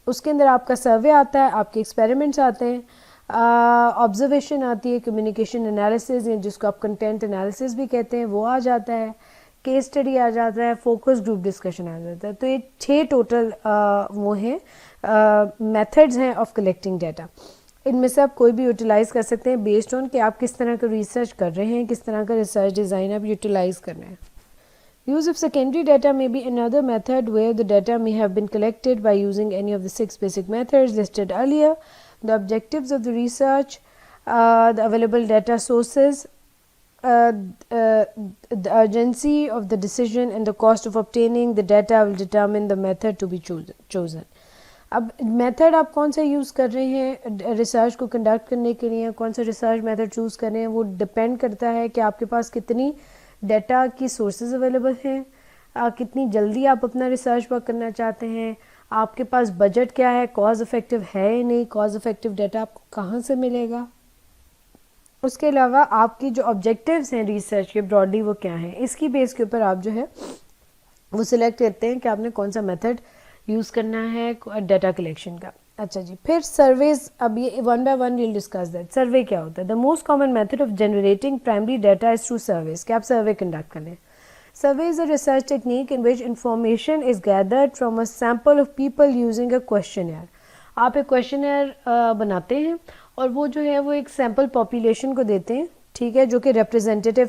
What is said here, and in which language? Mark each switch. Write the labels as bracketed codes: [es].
[ur] اس کے اندر آپ کا سروے آتا ہے, آپ کے ایکسپیریمنٹس آتے ہیں, آبزرویشن آتی ہے, کمیونیکیشن انالیسز جس کو آپ کنٹینٹ انالیسز بھی کہتے ہیں وہ آ جاتا ہے, کیس اسٹڈی آ جاتا ہے, فوکس گروپ ڈسکشن آ جاتا ہے. تو یہ 6 ٹوٹل وہ ہیں میتھڈز ہیں آف کلیکٹنگ ڈیٹا. ان میں سے آپ کوئی بھی یوٹیلائز کر سکتے ہیں بیسڈ آن کہ آپ کس طرح کا ریسرچ کر رہے ہیں, کس طرح کا ریسرچ ڈیزائن آپ یوٹیلائز کر رہے ہیں. [en] Use of secondary data may be another method where the data may have been collected by using any of the 6 basic methods listed earlier. The objectives of the research, the available data sources, the urgency of the decision and the cost of obtaining the data will determine the method to be chosen. [ur] اب method آپ کون سا use کر رہے ہیں research کو conduct کرنے کے لیے, کون سا ریسرچ میتھڈ چوز کر رہے ہیں, وہ ڈپینڈ کرتا ہے کہ آپ کے پاس کتنی ڈیٹا کی سورسز اویلیبل ہیں, کتنی جلدی آپ اپنا ریسرچ ورک کرنا چاہتے ہیں, آپ کے پاس بجٹ کیا ہے, کاز افیکٹو ہے یا نہیں, کاز افیکٹو ڈیٹا آپ کو کہاں سے ملے گا. اس کے علاوہ آپ کی جو آبجیکٹیوز ہیں ریسرچ کے براڈلی وہ کیا ہیں, اس کی بیس کے اوپر آپ جو ہے وہ سلیکٹ کرتے ہیں کہ آپ نے کون سا میتھڈ یوز کرنا ہے ڈیٹا کلیکشن کا. اچھا جی, پھر سرویز, اب یہ 1 by 1 [en] We'll discuss that. [ur] Survey کیا ہوتا ہے؟ [en] the most common method of generating primary data is through surveys, [ur] کہ آپ سروے کنڈکٹ کر لیں. [en] Survey is a research technique in which information is gathered from a sample of people using a questionnaire. [ur] آپ ایک questionnaire بناتے ہیں اور وہ جو ہے وہ ایک سیمپل پاپولیشن کو دیتے ہیں, ٹھیک ہے, جو کہ ریپرزینٹیو.